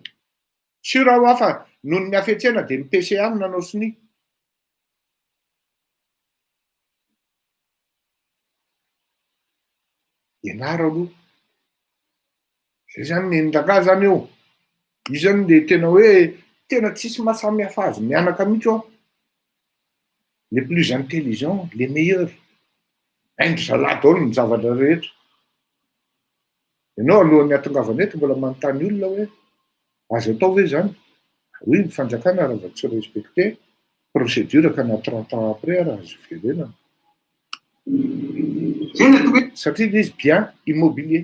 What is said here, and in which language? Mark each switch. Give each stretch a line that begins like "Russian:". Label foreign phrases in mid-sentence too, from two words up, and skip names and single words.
Malagasy: Sura ho afa noho ny hafetsena dia ny PCA nanao sonia. Ianara aloha. Zay zany nendraka zany eo. Io zany dia tena hoe tena tsisy mahasamihafa azy mianaka mihitsy ao.
French: Les plus intelligents, les meilleurs.
Malagasy: Haindry zalahy daholo ny zavatra rehetra. Ianao alohan'ny hatongavana eto mbola manontany olona hoe azo atao ve zany? Oui, ny fanjakana raha vao tsy
French: respecté procédure
Malagasy: ka na 30
French: ans après
Malagasy: raha azo firenena. Satria izy
French: bien immobilier.